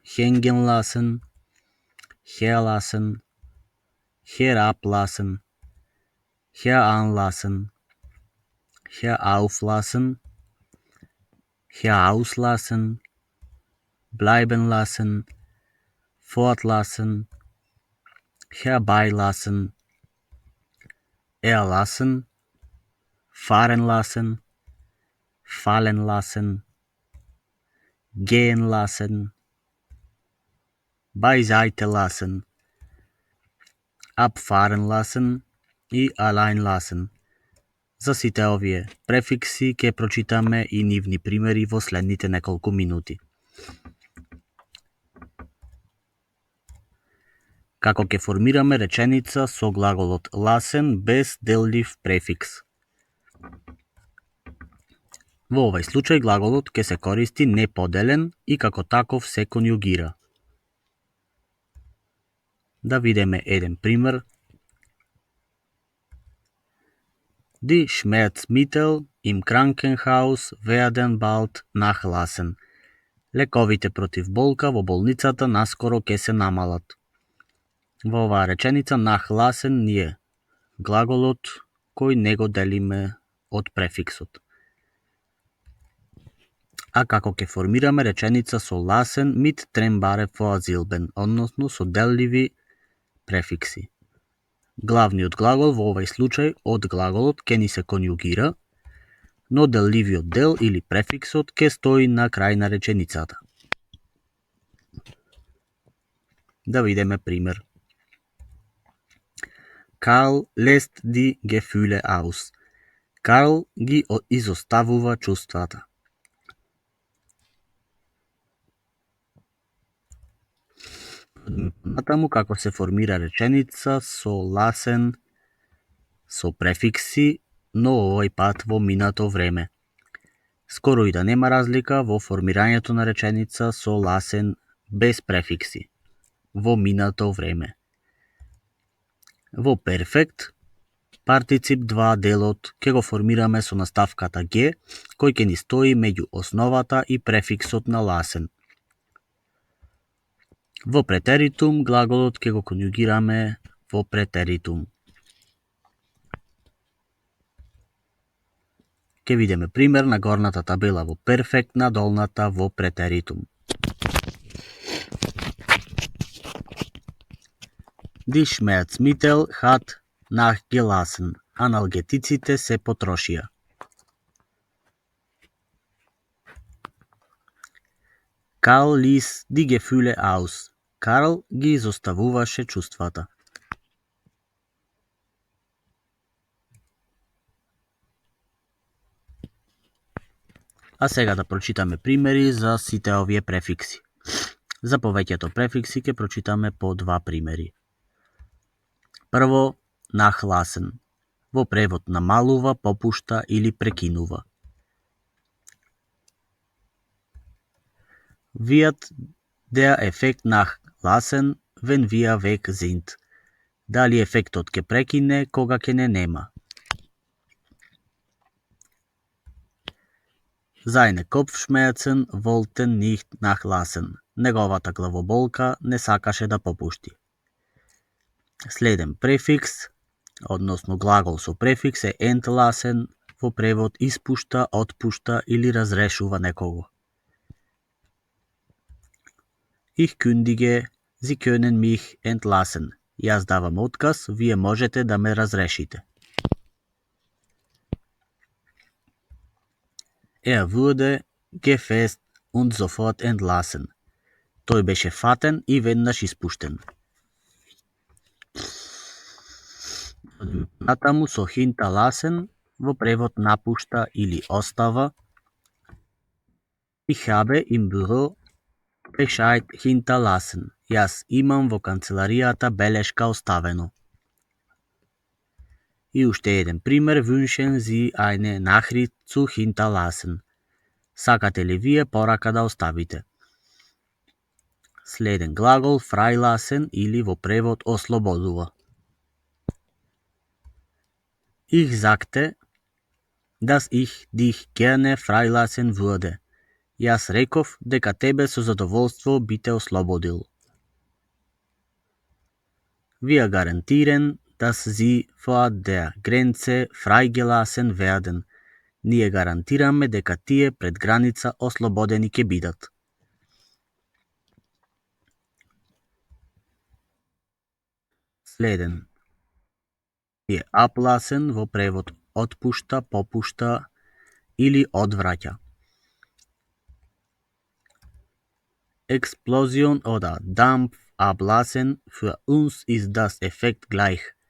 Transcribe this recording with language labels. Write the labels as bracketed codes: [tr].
[de] Hängen lassen, herlassen, herablassen, heranlassen, herauflassen, herauslassen, bleiben lassen, fortlassen, herbeilassen, erlassen, fahren lassen, fallen lassen, gehen lassen, beiseite lassen, abfahren lassen и allein lassen. [mk] За сите овие префикси ќе прочитаме и нивни примери во следните неколку минути. Како ќе формираме реченица со глаголот lassen без деллив префикс? Во овој случај глаголот ќе се користи неподелен и како таков се конјугира. Да видиме еден пример. [de] Die Schmerzmittel im Krankenhaus werden bald nachlassen. [mk] Лековите против болка во болницата наскоро ќе се намалат. Во оваа реченица nachlassen ние глаголот кој не го делиме од префиксот. А како ќе формираме реченица со [de] lassen mit trennbare Vorsilben, [mk] односно со делливи префикси. Главниот глагол во овој случај од глаголот ќе ни се конјугира, но делливиот дел или префиксот ќе стои на крај на реченицата. Да видиме пример. [de] Karl lässt die Gefühle aus. [mk] Карл ги изоставува чувствата. Натаму како се формира реченица со lassen, со префикси, но овој пат во минато време. Скоро и да нема разлика во формирањето на реченица со lassen без префикси, во минато време. Во перфект, партицип 2 делот ќе го формираме со наставката G, кој ќе ни стои меѓу основата и префиксот на lassen. Во претеритум глаголот ќе го конјугираме во претеритум. Ќе видиме пример на горната табела во перфект, на долната во претеритум. [de] Die Schmerzmittel hat nachgelassen. [mk] Аналгетиците се потрошија. [de] Karl ließ die Gefühle aus. [mk] Карл ги изоставуваше чувствата. А сега да прочитаме примери за сите овие префикси. За повеќето префикси ќе прочитаме по два примери. Прво, nachlassen. Во превод намалува, попушта или прекинува. [de] Wird der Effekt nachlassen, wenn wir weg sind? [mk] Дали ефектот ќе прекине кога ќе не нема? [de] Seine Kopfschmerzen wollten nicht nachlassen. [mk] Неговата главоболка не сакаше да попушти. Следен префикс, односно глагол со префикс е entlassen, во превод испушта, отпушта или разрешува некого. [de] Ich kündige, Sie können mich entlassen. [mk] Јас давам отказ, вие можете да ме разрешите. [de] Wurde gefasst und sofort entlassen. [mk] Тој беше фатен и веднаш испуштен. Натаму со hinterlassen во превод напушта или остава. [de] Ich habe im Büro Bescheid hinterlassen. [mk] Јас имам во канцеларијата белешка оставено. И уште еден пример, [de] wünschen Sie eine Nachricht zu hinterlassen. [mk] Сакате ли вие порака да оставите? Следен глагол freilassen или во превод ослободува. [de] Ich sagte, dass ich dich gerne freilassen würde. [mk] Јас реков дека тебе со задоволство би те ослободил. [de] Wir garantieren, dass sie vor der Grenze freigelassen werden. [mk] Ние гарантираме дека тие пред граница ослободени ќе бидат. Следен е ablassen во превод отпушта, попушта или одвраќа. [de] Explosion oder Dampf ablassen, für uns ist das Effekt gleich.